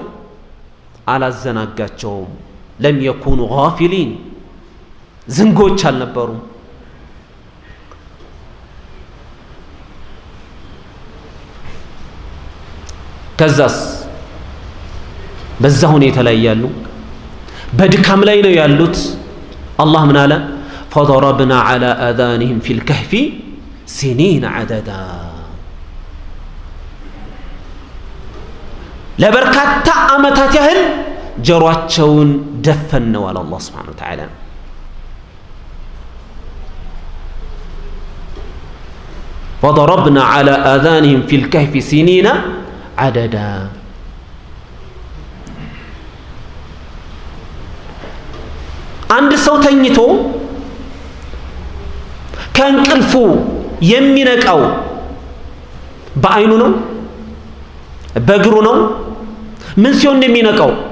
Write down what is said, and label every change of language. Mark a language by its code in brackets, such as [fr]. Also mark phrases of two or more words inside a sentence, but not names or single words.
[am] አላዘናጋቸውም። [ar] لم يكونوا غافلين፣ [am] ዝንጎች አልነበሩም። ከዛስ በዛ ሁኔታ ላይ ያሉ በድካም ላይ ነው ያሉት። አላህ ምን አለ? [ar] فضربنا على آذانهم في الكهف سنين عددا። [am] ለበርካታ ዓመታት ያህል ጀሯቸውን ደፈነው አለ አላህ [ar] سبحانه وتعالى። فضربنا على آذانهم في الكهف سنين عددا። [am] አንድ ሰው ተኝቶ ከእንቅልፉ የሚነቃው በአይኑ ነው? በእግሩ ነው? ምን ሲሆን የሚነቃው?